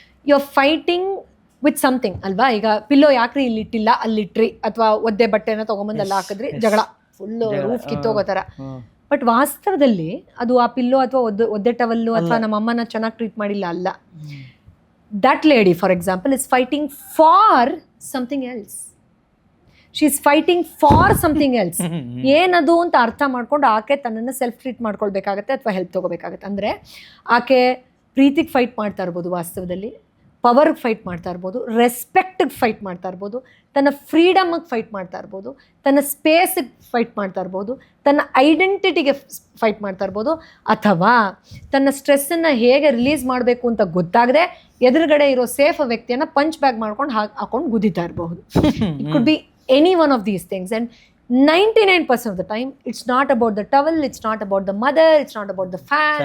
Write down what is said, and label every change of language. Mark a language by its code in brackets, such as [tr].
[en] you are fighting with something [kn] ಅಲ್ವಾ. ಈಗ pillow ಯಾಕ್ರಿ ಇಲ್ಲಿ ಇಟ್ಟಿಲ್ಲ ಅಲ್ಲಿಟ್ರಿ, ಅಥವಾ ಒದ್ದೆ ಬಟ್ಟೆನ ತಗೊಂಬಂದು ಅಲ್ಲಿ ಹಾಕಿದ್ರಿ, ಜಗಳ ಫುಲ್ ರೂಫ್ ಕಿತ್ತೋಗೋ ಥರ. ಬಟ್ ವಾಸ್ತವದಲ್ಲಿ ಅದು ಆ ಪಿಲ್ಲೋ ಅಥವಾ ಒದ್ದೆ ಟವಲ್ಲು ಅಥವಾ ನಮ್ಮ ಅಮ್ಮನ ಚೆನ್ನಾಗಿ ಟ್ರೀಟ್ ಮಾಡಿಲ್ಲ ಅಲ್ಲ. [en] That lady for example is fighting for something else. She is fighting for something else. [kn] ಏನದು ಅಂತ ಅರ್ಥ ಮಾಡ್ಕೊಂಡು ಆಕೆ ತನ್ನನ್ನು ಸೆಲ್ಫ್ ಟ್ರೀಟ್ ಮಾಡ್ಕೊಳ್ಬೇಕಾಗತ್ತೆ ಅಥವಾ ಹೆಲ್ಪ್ ತೊಗೋಬೇಕಾಗತ್ತೆ. ಅಂದರೆ ಆಕೆ ಪ್ರೀತಿಗೆ ಫೈಟ್ ಮಾಡ್ತಾ ಇರ್ಬೋದು, ವಾಸ್ತವದಲ್ಲಿ ಪವರ್ಗೆ ಫೈಟ್ ಮಾಡ್ತಾ ಇರ್ಬೋದು, ರೆಸ್ಪೆಕ್ಟಿಗೆ ಫೈಟ್ ಮಾಡ್ತಾ ಇರ್ಬೋದು, ತನ್ನ ಫ್ರೀಡಮ್ಗೆ ಫೈಟ್ ಮಾಡ್ತಾ ಇರ್ಬೋದು, ತನ್ನ ಸ್ಪೇಸಿಗೆ ಫೈಟ್ ಮಾಡ್ತಾ ಇರ್ಬೋದು, ತನ್ನ ಐಡೆಂಟಿಟಿಗೆ ಫೈಟ್ ಮಾಡ್ತಾ ಇರ್ಬೋದು, ಅಥವಾ ತನ್ನ ಸ್ಟ್ರೆಸ್ಸನ್ನು ಹೇಗೆ ರಿಲೀಸ್ ಮಾಡಬೇಕು ಅಂತ ಗೊತ್ತಾಗದೆ ಎದುರುಗಡೆ ಇರೋ ಸೇಫ್ ವ್ಯಕ್ತಿಯನ್ನು ಪಂಚ್ ಬ್ಯಾಗ್ ಮಾಡ್ಕೊಂಡು ಹಾಕೊಂಡು ಗುದಿತಾ ಇರಬಹುದು. [en] It could be any one of these things. And 99% of the time, it's not about the towel, it's not about the mother, it's not about the fan.